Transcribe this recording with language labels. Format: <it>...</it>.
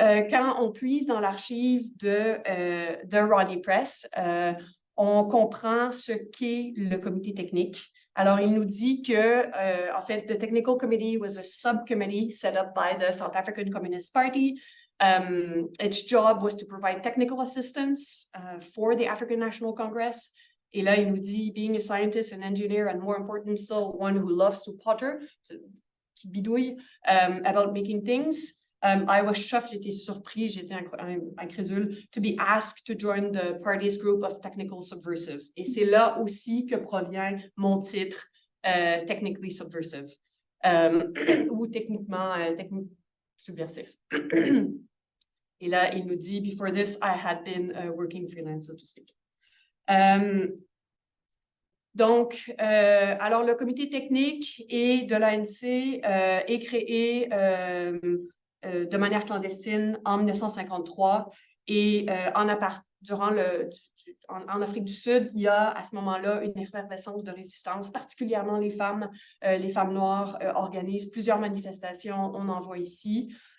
<fr>Quand on puise dans l'archive de Ronnie Press, on comprend ce qu'est le comité technique. Alors, il nous dit que, en fait,</fr> <en>the Technical Committee was a subcommittee set up by the South African Communist Party. Its job was to provide technical assistance for the African National Congress.</en> <fr>Et là, il nous dit,</fr> <en>being a scientist, an engineer, and more important still, one who loves to potter,</en> <fr>qui bidouille,</fr> <en>about making things. I was chuffed,</en> <fr>j'étais surpris, j'étais incrédule,</fr> <en>to be asked to join the party's group of technical subversives.</en> <fr>Et c'est là aussi que provient mon titre,</fr> <en>Technically Subversive,</en> <fr>ou techniquement subversif. Et là, il nous dit,</fr> <en>before this, I had been working freelance, so to speak.</en> <fr>Donc, alors le comité technique de l'ANC est créé de manière clandestine en 1953 et en Afrique du Sud, il y a à ce moment-là une effervescence de résistance, particulièrement les femmes noires organisent plusieurs manifestations, on en voit ici.</fr>